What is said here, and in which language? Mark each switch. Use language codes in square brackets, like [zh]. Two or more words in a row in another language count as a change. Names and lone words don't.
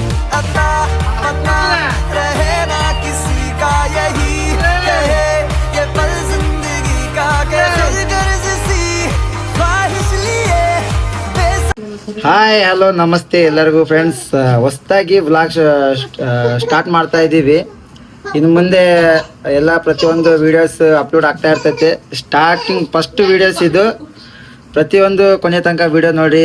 [hi] अता पता रहे ना किसी का यही रहे ये पल जिंदगी का के गर्ज सी ख्वाहिश लिए [en] hi hello [kn] ನಮಸ್ತೆ ಎಲ್ಲರಿಗೂ ಫ್ರೆಂಡ್ಸ್. ಹೊಸದಾಗಿ [en] vlog start [kn] ಮಾಡ್ತಾ ಇದ್ದೀವಿ. ಇನ್ನು ಮುಂದೆ ಎಲ್ಲ ಪ್ರತಿಯೊಂದು [en] videos upload [kn] ಆಗ್ತಾ ಇರ್ತೈತೆ. [en] starting first videos [kn] ಇದು. ಪ್ರತಿಯೊಂದು ಕೊನೆ ತನಕ ವೀಡಿಯೋ ನೋಡಿ.